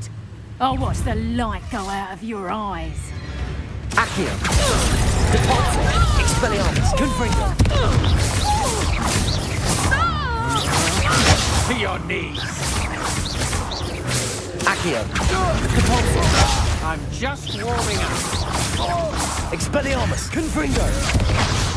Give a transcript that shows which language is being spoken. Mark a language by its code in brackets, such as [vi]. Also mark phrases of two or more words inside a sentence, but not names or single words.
[en] I'll watch the light go out of your eyes. Accio. Depulso. Expelliarmus. Confringo. To your knees. Accio. Depulso. I'm just warming up. Expelliarmus. Confringo.